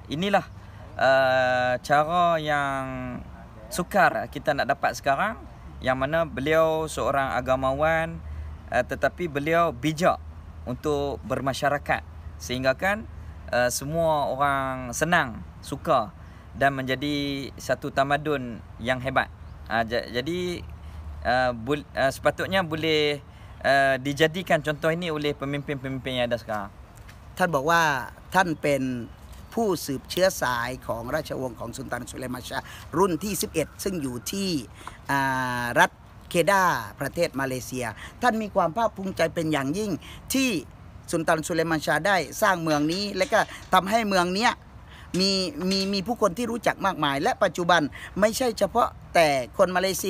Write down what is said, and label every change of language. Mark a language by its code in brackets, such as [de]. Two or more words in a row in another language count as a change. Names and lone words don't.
[ms] Inilah cara yang sukar kita nak dapat sekarang, yang mana beliau seorang agamawan tetapi beliau bijak untuk bermasyarakat sehingga kan semua orang senang, suka dan menjadi satu tamadun yang hebat. Jadi sepatutnya boleh dijadikan contoh ini oleh pemimpin-pemimpin yang ada sekarang. [th] ท่านบอกว่าท่านเป็นผู้สืบเชื้อสายของราชวงศ์ของสุลต่านสุเลมานชารุ่นที่ 11 ซึ่งอยู่ที่รัฐเคดาประเทศมาเลเซียท่านมีความภาคภูมิใจเป็นอย่างยิ่งที่ สุลต่านสุเลมานชาได้สร้างเมืองนี้และก็ทำให้เมืองนี้มีผู้คนที่รู้จักมากมายและปัจจุบันไม่ใช่เฉพาะแต่คนมาเลเซี